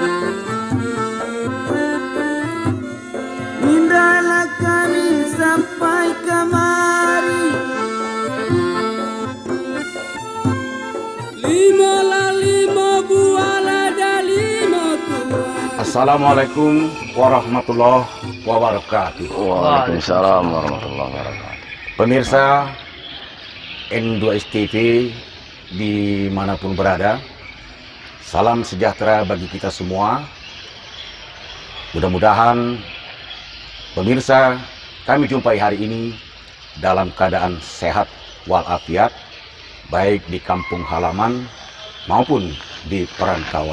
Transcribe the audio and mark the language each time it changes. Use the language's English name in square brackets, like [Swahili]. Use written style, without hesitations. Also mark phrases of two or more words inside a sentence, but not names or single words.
[Indonesian] Indahlah kami sampai kamari. Lima buah dan lima tua. [Arabic] السلام عليكم ورحمة الله وبركاته. وعليكم السلام ورحمة الله وبركاته. [Indonesian] Pemirsa N2S TV dimanapun berada, salam sejahtera bagi kita semua. Mudah-mudahan pemirsa kami jumpai hari ini dalam keadaan sehat walafiat, baik di kampung halaman maupun di perantauan.